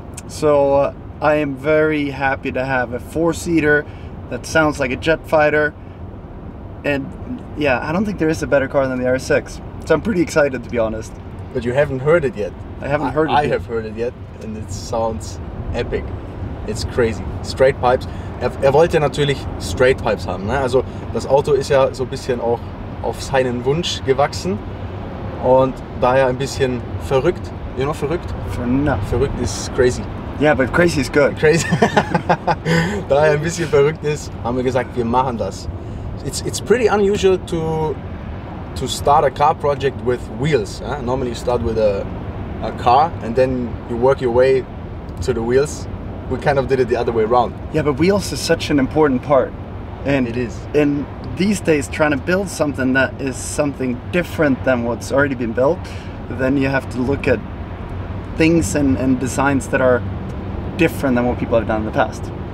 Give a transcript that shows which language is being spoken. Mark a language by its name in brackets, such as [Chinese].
[English] So I am very happy to have a four-seater that sounds like a jet fighter, and yeah, I don't think there is a better car than the RS6. So I'm pretty excited, to be honest. But you haven't heard it yet. I haven't heard it yet. I have heard it yet, and it sounds epic. It's crazy. Straight pipes. [German] Er wollte natürlich Straight Pipes haben, ne? Also das Auto ist ja so ein bisschen auch auf seinen Wunsch gewachsen und daher ein bisschen verrückt. [English] You know, verrückt? [German] Verrückt ist [English] crazy. Yeah, but crazy is good. Crazy. [German] Daher ein bisschen verrückt ist, haben wir gesagt, wir machen das. [English] It's pretty unusual to start a car project with wheels. Huh? Normally you start with a car and then you work your way to the wheels. We kind of did it the other way around. Yeah, but wheels is such an important part. And it is. And these days, trying to build something that is something different than what's already been built, then you have to look at things and designs that are different than what people have done in the past.